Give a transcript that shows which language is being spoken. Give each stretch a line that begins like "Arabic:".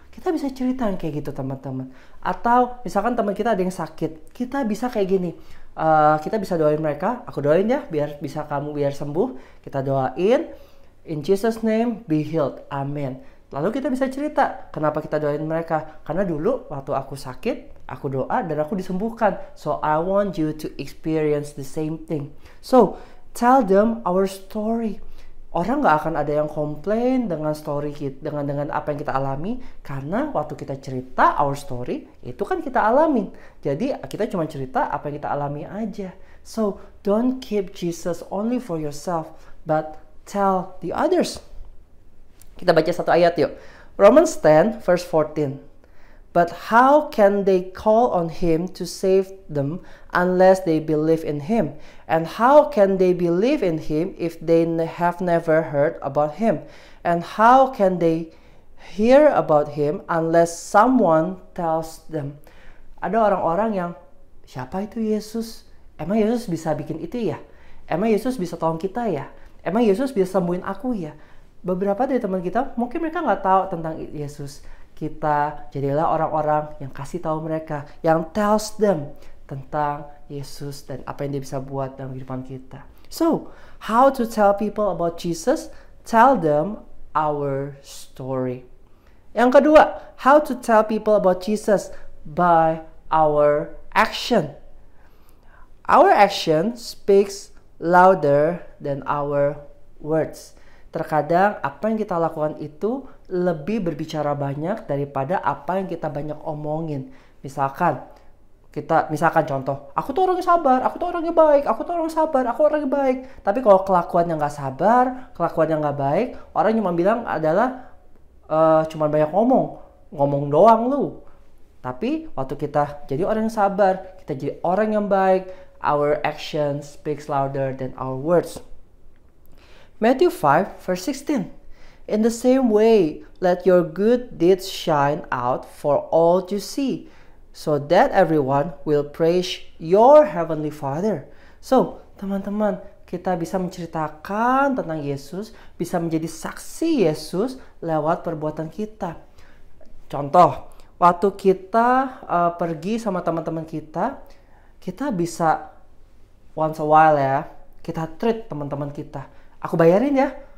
Indonesian: Kita bisa cerita kayak gitu, teman-teman. Atau misalkan teman kita ada yang sakit, kita bisa kayak gini. Kita bisa doain mereka, aku doain ya, biar bisa kamu biar sembuh. Kita doain,
English: in Jesus name be healed, amen.
Indonesian: Lalu kita bisa cerita, kenapa kita doain mereka. Karena dulu waktu aku sakit, aku doa dan aku disembuhkan.
English: So I want you to experience the same thing. So tell them our story.
Indonesian: Orang gak akan ada yang komplain dengan story kita, dengan apa yang kita alami, karena waktu kita cerita
English: our story,
Indonesian: itu kan kita alamin. Jadi kita cuma cerita apa yang kita alami aja.
English: So don't keep Jesus only for yourself, but tell the others.
Indonesian: Kita baca satu ayat yuk.
English: Romans 10 verse 14. But how can they call on him to save them unless they believe in him? And how can they believe in him if they have never heard about him? And how can they hear about him unless someone tells them?
Indonesian: Ada orang-orang yang, siapa itu Yesus? Emang Yesus bisa bikin itu ya? Emang Yesus bisa tolong kita ya? Emang Yesus bisa sembuhin aku ya? Beberapa dari teman kita, mungkin mereka nggak tahu tentang Yesus. Kita jadilah orang-orang yang kasih tahu mereka, yang
English: tells them
Indonesian: tentang Yesus dan apa yang dia bisa buat dalam kehidupan kita.
English: So, how to tell people about Jesus? Tell them our story.
Indonesian: Yang kedua,
English: how to tell people about Jesus? By our action. Our action speaks louder than our words.
Indonesian: Terkadang apa yang kita lakukan itu lebih berbicara banyak daripada apa yang kita banyak omongin. Misalkan contoh, aku tuh orangnya sabar, aku tuh orangnya baik, aku tuh orang sabar, aku orangnya baik. Tapi kalau kelakuannya nggak sabar, kelakuannya nggak baik, orang cuma bilang adalah cuma banyak ngomong doang lu. Tapi waktu kita jadi orang yang sabar, kita jadi orang yang baik,
English: our action speaks louder than our words. Matthew 5 verse 16. In the same way, let your good deeds shine out for all to see, so that everyone will praise your heavenly Father.
Indonesian: So, teman-teman, kita bisa menceritakan tentang Yesus, bisa menjadi saksi Yesus lewat perbuatan kita. Contoh, waktu kita pergi sama teman-teman kita bisa
English: once a while
Indonesian: ya, kita treat teman-teman kita. Aku bayarin ya.